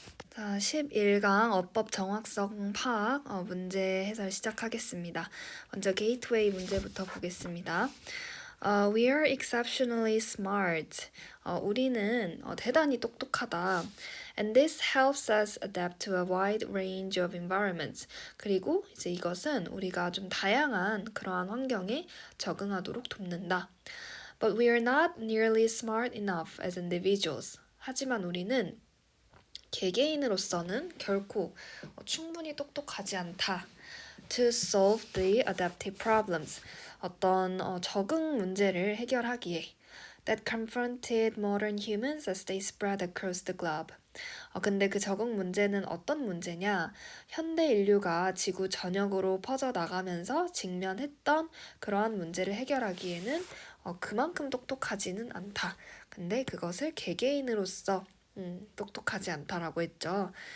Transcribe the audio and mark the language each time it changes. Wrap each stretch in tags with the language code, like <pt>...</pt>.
<ko>자, 11강 어법 정확성 파악 문제 해설 시작하겠습니다. 먼저 게이트웨이 문제부터 보겠습니다.</ko> <en>We are exceptionally smart.</en> <ko>우리는 대단히 똑똑하다.</ko> <en>And this helps us adapt to a wide range of environments.</en> <ko>그리고 이제 이것은 우리가 좀 다양한 그러한 환경에 적응하도록 돕는다.</ko> <en>But we are not nearly smart enough as individuals.</en> <ko>하지만 우리는 개개인으로서는 결코 충분히 똑똑하지 않다.</ko> <en>To solve the adaptive problems.</en> <ko>어떤 적응 문제를 해결하기에</ko> <en>that confronted modern humans as they spread across the globe.</en> <ko>근데 그 적응 문제는 어떤 문제냐? 현대 인류가 지구 전역으로 퍼져나가면서 직면했던 그러한 문제를 해결하기에는 그만큼 똑똑하지는 않다. 근데 그것을 개개인으로서 똑똑하지 않다라고 했죠.</ko>